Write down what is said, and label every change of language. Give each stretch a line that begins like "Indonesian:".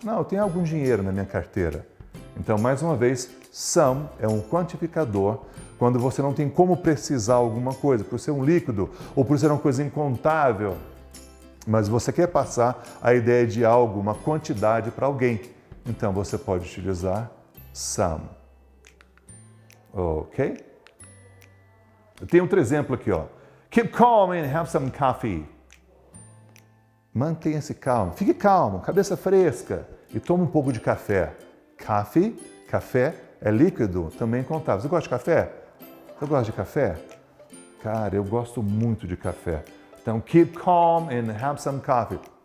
Portuguese: Não, eu tenho algum dinheiro na minha carteira. Então, mais uma vez, some é um quantificador quando você não tem como precisar alguma coisa, por ser um líquido ou por ser uma coisa incontável, mas você quer passar a ideia de algo, uma quantidade para alguém. Então, você pode utilizar some. Ok? Eu tenho outro exemplo aqui, ó.
English: Keep calm and have some coffee.
Portuguese: Mantenha-se calmo. Fique calmo, cabeça fresca e tome um pouco de café. Coffee, café, é líquido, também incontável. Você gosta de café? Você gosta de café? Cara, eu gosto muito de café. Então,
English: keep calm and have some coffee.